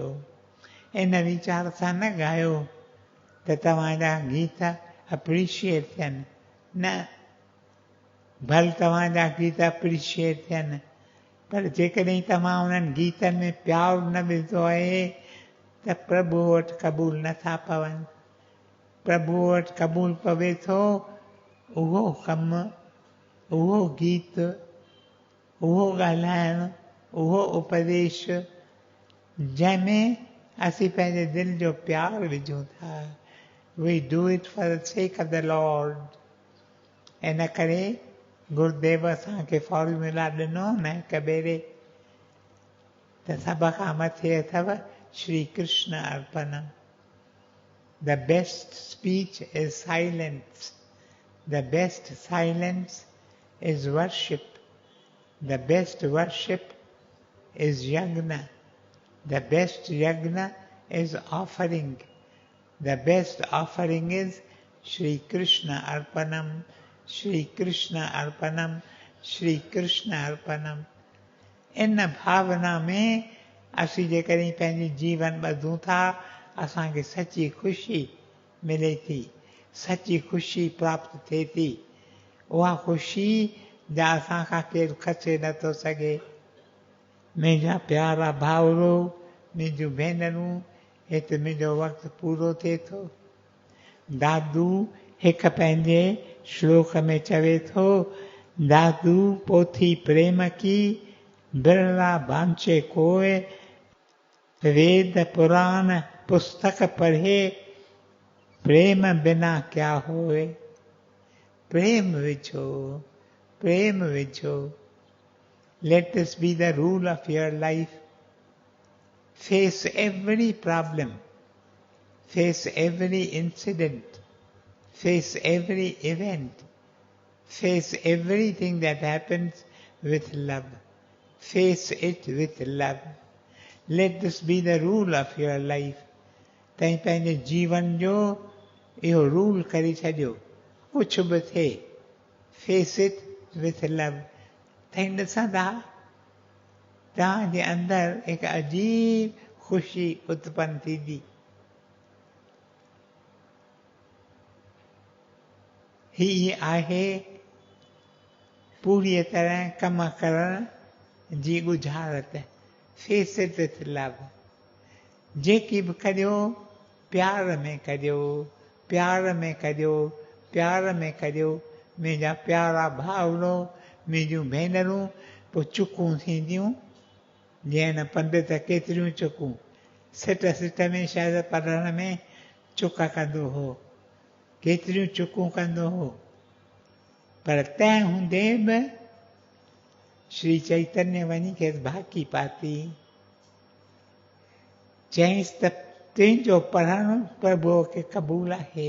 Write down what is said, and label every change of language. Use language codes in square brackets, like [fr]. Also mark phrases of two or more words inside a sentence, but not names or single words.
[sd] इन वीचार सां न ॻायो त तव्हांजा गीत अप्रिशिएट थियनि, न भल तव्हांजा गीत अप्रिशिएट थियनि, पर जेकॾहिं तव्हां उन्हनि गीतनि में प्यारु न विझंदो आहे त प्रभु वटि क़बूल नथा पवनि। प्रभु वटि क़बूल पवे थो उहो कमु, उहो गीत, उहो ॻाल्हाइणु, उहो उपदेश जंहिंमें असीं पंहिंजे दिलि जो प्यारु विझूं था। [en] We do it for the sake of the Lord. [sd] इन करे गुरुदेव असांखे फॉर्मूला ॾिनो न हिकु भेरे त सभ खां मथे अथव [sa] श्री कृष्ण अर्पणम। [en] The best speech is silence. The best silence is worship. The best worship is yagna. The best yagna is offering. The best offering is [sa] श्री कृष्ण अर्पणम्, श्री कृष्ण अर्पणम्, श्री कृष्ण अर्पणम्. [sd] इन भावना में असीं जेकॾहिं पंहिंजी जीवन ॿधूं था, असांखे सची ख़ुशी मिले थी, सची ख़ुशी प्राप्त थिए थी। उहा ख़ुशी जा असां खां केरु खसे नथो सघे। मुंहिंजा प्यारा भाउरो, मुंहिंजूं भेनरूं, हिते मुंहिंजो वक़्तु पूरो थिए थो। दादू हिकु पंहिंजे श्लोक में चवे थो, दादू [hi] पोथी प्रेम की बिरला बांचे कोय, वेद पुराण पुस्तक पढ़े, प्रेम बिना क्या होए। [sd] प्रेम विझो, प्रेम विझो। [en] Let this be the rule of your life. Face every problem, face every incident, face every event, face everything that happens with love. Face it with love. Let this be the rule of your life. [sd] तव्हां पंहिंजे जीवन जो इहो रूल करे छॾियो, कुझु बि थिए, [en] Face it with love. [sd] तव्हां ॾिसंदा तव्हांजे अंदरि हिकु अजीब ख़ुशी उत्पन्न थींदी। ही आहे पूरी तरह कम करण जी गुज़ारत। [en] Face it with love. [sd] जेकी बि करियो प्यार में करियो, प्यार में करियो, प्यार में करियो। मुंहिंजा प्यारा भाउरो, मुंहिंजूं भेनरूं, पोइ चुकूं थींदियूं जीअं न पंडित केतिरियूं चुकूं सिट में शायदि पढ़ण में चुक कंदो हो, केतिरियूं चुकूं कंदो हो, पर तंहिं हूंदे बि श्री चैतन्य वञी खेसि भाकी पाती, चयईंसि त तुंहिंजो पढ़णु प्रभुअ खे क़बूल आहे।